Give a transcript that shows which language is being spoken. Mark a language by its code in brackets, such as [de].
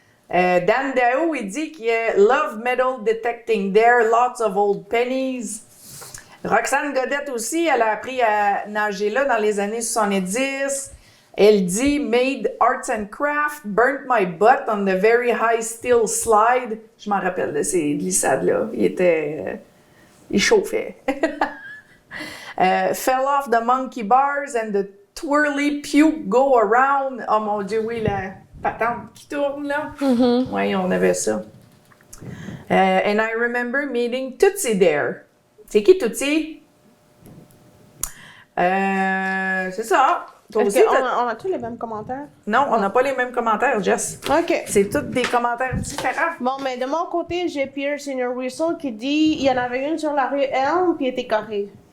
[fr] Dan Dao, il dit qu'il y a Love Metal Detecting [en] there, lots of old pennies. [fr] Roxane Godette aussi, elle a appris à nager là dans les années 70. Elle dit [en] Made arts and craft, burnt my butt on the very high steel slide. [fr] Je m'en rappelle de ces glissades-là. Il chauffait. [en] Fell off the monkey bars and the twirly puke go around. [fr] Oh mon Dieu, oui, la patente qui tourne là. Mm-hmm. Oui, on avait ça. [en] And I remember meeting Tootsie there. [fr] C'est qui Tootsie? C'est ça. Toi Est-ce aussi, qu'on a tous les mêmes commentaires? Non, on n'a pas les mêmes commentaires, Jess. OK. C'est tous des commentaires différents. Bon, mais de mon côté, j'ai Pierre Senior Whistle qui dit il y en avait une sur la rue Elm puis elle était carrée.